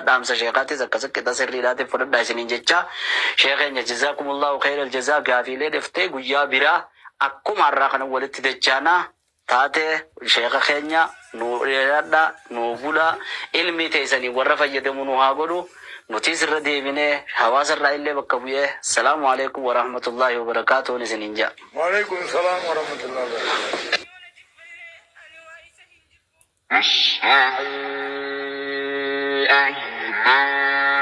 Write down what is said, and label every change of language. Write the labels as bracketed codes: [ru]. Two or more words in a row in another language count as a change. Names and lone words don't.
[om] Dhaamsa sheekaatis akkas qixa sirriidhaatiif fudhadhaa isiniin jecha sheekeenya [ar] جزاكم الله خير الجزاء [om] gaafiilee dhiftee guyyaa biraa akkuma har'aa kana walitti dachaanaa taate sheeka keenya nu dheeradha nu bula ilmi teessanii warra fayyadamu nu haa godhu nuti sirra deebinee hawaasa irraa illee bakka bu'ee [ar] سلام عليكم ورحمة الله وبركاته [om] isiniin jaa. [ar] وعليكم سلام ورحمة الله وبركاته.